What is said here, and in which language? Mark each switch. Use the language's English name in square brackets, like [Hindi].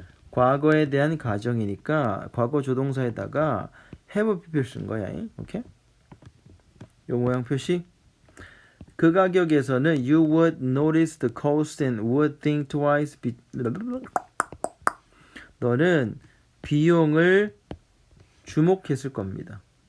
[Korean] 과거에 대한 가정이니까 과거 조동사에다가 have pp를 쓴 거야. 오케이? 요 모양 표시. 그 가격에서는 [English] you would notice the cost and would think twice. [Korean] 너는 비용을 주목했을 겁니다.